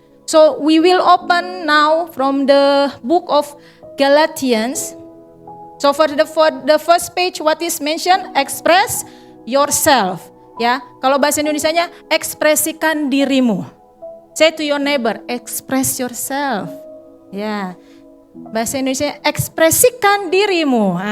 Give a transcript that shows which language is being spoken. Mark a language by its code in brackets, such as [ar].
[en] So we will open now from the book of Galatians. So for the first page, what is mentioned? Express yourself. [id] Kalau bahasa Indonesianya, ekspresikan dirimu. [en] Say to your neighbor, express yourself. [id] Bahasa Indonesia, ekspresikan dirimu.